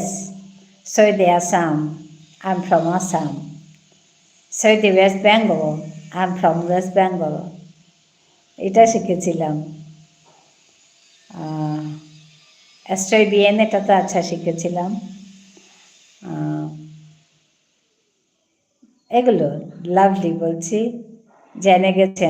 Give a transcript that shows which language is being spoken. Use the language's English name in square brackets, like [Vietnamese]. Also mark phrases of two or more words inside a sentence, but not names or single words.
[Spanish] Soy de Assam. [English] I'm from Assam. [Spanish] Soy de West Bengal. [English] I'm from West Bengal. [Bangla] এটা শিখেছিলাম। [Spanish] estoy bien, [Bangla] এটা তো আচ্ছা শিখেছিলাম। এগুলো লাভলি বলছি, জেনে গেছেন।